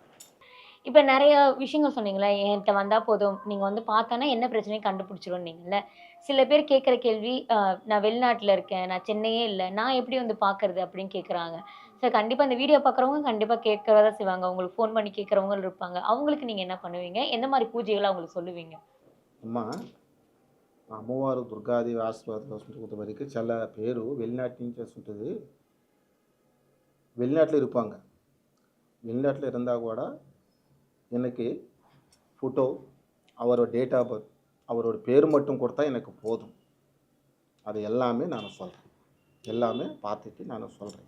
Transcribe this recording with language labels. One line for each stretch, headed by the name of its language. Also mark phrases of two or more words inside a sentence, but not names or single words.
Tamil: இப்ப நிறைய விஷயங்கள் சொன்னீங்களே, என்கிட்ட வந்தா போதும், நீங்க வந்து பார்த்தானா என்ன பிரச்சனையும் கண்டுபிடிச்சிருவீங்கல்ல. சில பேர் கேட்குற கேள்வி, நான் வெளிநாட்டுல இருக்கேன், நான் சென்னையே இல்ல, நான் எப்படி வந்து பார்க்கறது அப்படின்னு கேட்குறாங்க. ஸோ கண்டிப்பா இந்த வீடியோ பார்க்குறவங்க கண்டிப்பா கேட்கறதா செய்வாங்க. உங்களுக்கு ஃபோன் பண்ணி கேட்குறவங்க இருப்பாங்க. அவங்களுக்கு நீங்க என்ன பண்ணுவீங்க? எந்த மாதிரி பூஜைகளை அவங்களுக்கு சொல்லுவீங்க?
Telugu: అమ్మ అమ్మవారు దుర్గాదేవి ఆశీర్వాదం వరకు చాలా పేరు வெளிநாட்டு నుంచి వస్తుంటుంది.
Tamil: வெளிநாட்டில் இருப்பாங்க. வெளிநாட்டில் இருந்தால் கூட எனக்கு ஃபோட்டோ, அவர்
English: date of birth,
Tamil: அவரோட பேர் மட்டும் கொடுத்தா எனக்கு போதும். அது எல்லாமே நான் சொல்கிறேன். எல்லாமே பார்த்துட்டு நான் சொல்கிறேன்.